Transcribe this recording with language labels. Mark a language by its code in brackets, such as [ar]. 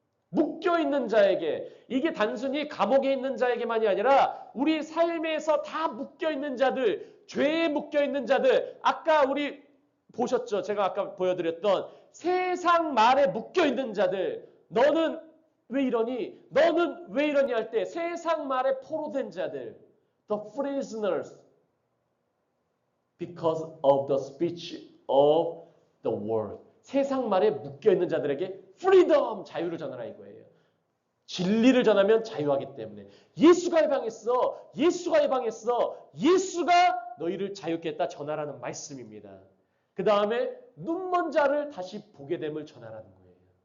[ko] 묶여있는 자에게. 이게 단순히 감옥에 있는 자에게만이 아니라 우리 삶에서 다 묶여있는 자들, 죄에 묶여있는 자들. 아까 우리 보셨죠? 제가 아까 보여드렸던 세상 말에 묶여있는 자들. 너는 왜 이러니? 너는 왜 이러니 할 때 세상 말에 포로된 자들. [en] The prisoners because of the speech of the world. [ko] 세상 말에 묶여있는 자들에게 freedom, 자유를 전하라 이거예요. 진리를 전하면 자유하기 때문에. 예수가 해방했어. 예수가 해방했어. 예수가 너희를 자유케 했다 전하라는 말씀입니다. 그 다음에 눈먼 자를 다시 보게 됨을 전하라는 거예요.